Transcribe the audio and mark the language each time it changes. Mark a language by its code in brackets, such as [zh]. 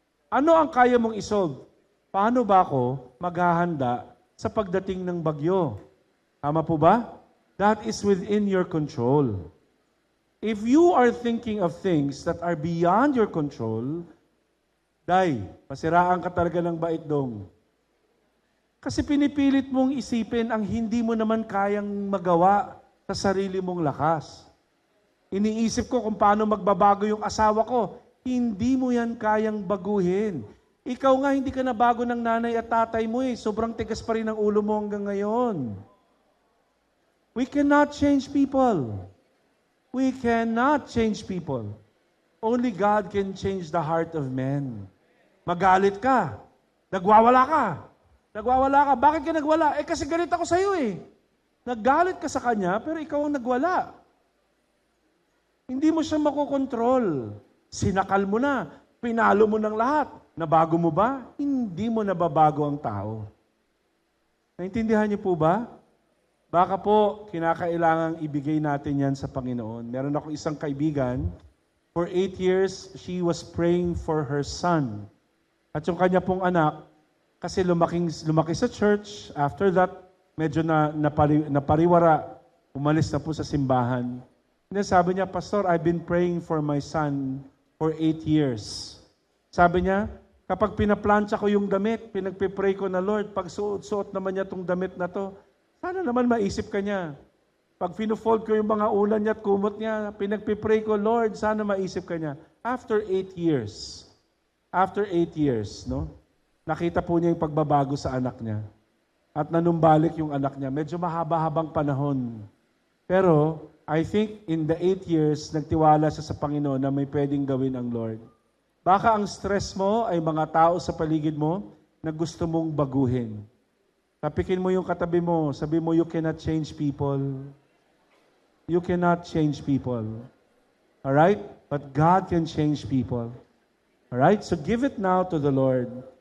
[tl] Ano ang kaya mong isolve? Paano ba ako maghahanda sa pagdating ng bagyo? Tama po ba? [en] That is within your control. If you are thinking of things that are beyond your control, [tl] pasiraan ka talaga ng bait dong. Kasi pinipilit mong isipin ang hindi mo naman kayang magawa sa sarili mong lakas. Iniisip ko kung paano magbabago yung asawa ko. Hindi mo yan kayang baguhin. Ikaw nga hindi ka nabago ng nanay at tatay mo eh. Sobrang tigas pa rin ang ulo mo hanggang ngayon. [en] We cannot change people. We cannot change people. Only God can change the heart of men. [tl] Magalit ka. Nagwawala ka. Nagwawala ka. Bakit ka nagwala? Kasi galit ako sa iyo eh. Naggalit ka sa kanya, pero ikaw ang nagwala. Hindi mo siya makokontrol. Sinakal mo na. Pinalo mo ng lahat. Nabago mo ba? Hindi mo nababago ang tao. Naintindihan niyo po ba? Baka po, kinakailangang ibigay natin yan sa Panginoon. Meron ako isang kaibigan, [en] for 8 years, she was praying for her son. [tl] At yung kanya pong anak, kasi lumaki sa church, after that, medyo napariwara, umalis na po sa simbahan. And sabi niya, [en] Pastor, I've been praying for my son for 8 years. [tl] Sabi niya, kapag pinaplansya ko yung damit, pinagpipray ko na, Lord, pag suot naman niya itong damit na to, sana naman maisip ka niya. Pag fino-fold ko yung mga ulan niya at kumot niya, pinagpipray ko, Lord, sana maisip ka niya. [en] After 8 years, no? [tl] Nakita po niya yung pagbabago sa anak niya. At nanumbalik yung anak niya. Medyo mahaba-habang panahon. Pero, [en] I think in the 8 years, [tl] nagtiwala siya sa Panginoon na may pwedeng gawin ang Lord. Baka ang stress mo ay mga tao sa paligid mo na gusto mong baguhin. Tapikin mo yung katabi mo, sabi mo, [en] you cannot change people. You cannot change people. Alright? But God can change people. Alright? So give it now to the Lord.